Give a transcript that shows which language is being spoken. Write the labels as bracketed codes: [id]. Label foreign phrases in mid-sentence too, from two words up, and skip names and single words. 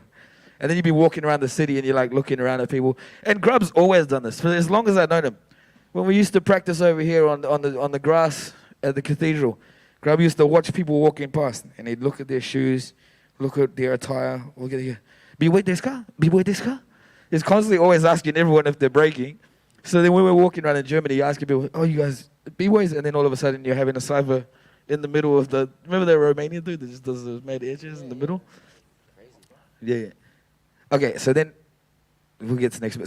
[en] And then you'd be walking around the city and you're like looking around at people. And Grub's always done this for as long as I've known him. When we used to practice over here on the grass at the cathedral, Grub used to watch people walking past and he'd look at their shoes, look at their attire, look at their, [ja] BBoy desu ka? BBoy desu ka? [en] He's constantly always asking everyone if they're breaking. So then when we were walking around in Germany, you're asking people, oh, you guys, B-boys? And then all of a sudden you're having a cipher in the middle of the, remember that Romanian dude that just does the made edges in the middle? Yeah. Okay, so then, we'll get to next bit.